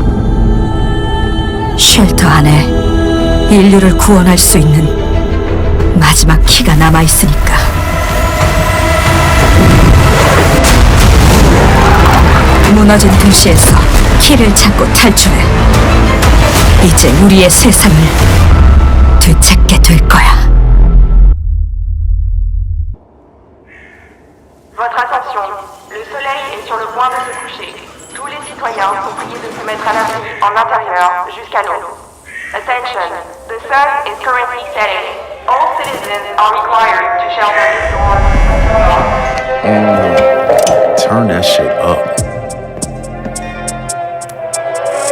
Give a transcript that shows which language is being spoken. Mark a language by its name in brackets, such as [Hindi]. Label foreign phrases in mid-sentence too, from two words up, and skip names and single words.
[Korean] 쉘터 안에 인류를 구원할 수 있는 마지막 키가 남아있으니까. 무너진 도시에서 키를 찾고 탈출해. 이제 우리의 세상을 되찾게 될 거야. [French] Votre attention, le soleil est sur le point de se coucher. Tous les citoyens sont priés de se mettre à l'abri en intérieur jusqu'à l'aube. [English] Attention, the sun is currently setting. All citizens are required to shelter indoors. Turn that shit up.